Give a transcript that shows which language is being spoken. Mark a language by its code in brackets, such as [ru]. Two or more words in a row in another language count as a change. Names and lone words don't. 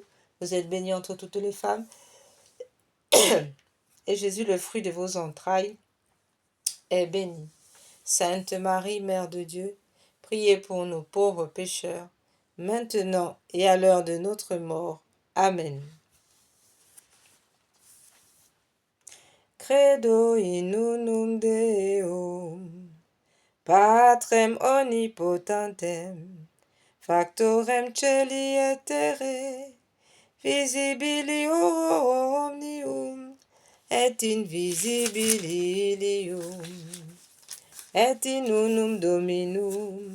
[fr] Vous êtes bénie entre toutes les femmes. Et Jésus, le fruit de vos entrailles, est béni. Sainte Marie, Mère de Dieu, priez pour nous pauvres pécheurs, maintenant et à l'heure de notre mort. Amen. [la] Credo in unum Deum, Patrem omnipotentem, Factorem celi et terrae, visibilio omnium, et invisibilium, et in unum Dominum,